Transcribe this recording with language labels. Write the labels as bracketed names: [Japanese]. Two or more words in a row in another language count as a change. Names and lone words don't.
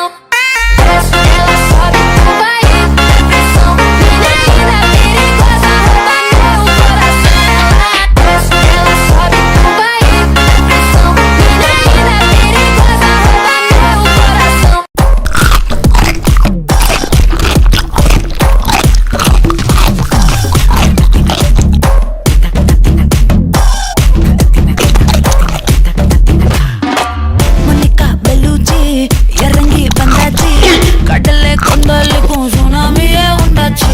[Portuguese] Desce, ela sobe, vai na pressão. Linda, linda, perigosa, rouba meu coração. Desce, ela sobe, vai na pressão. Linda, linda, perigosa, rouba meu coração. [Tamil] Monica Bellucci இறங்கி வந்தாச்சு கடலை கொந்தளிக்கும் சுனாமியே உண்டாச்சு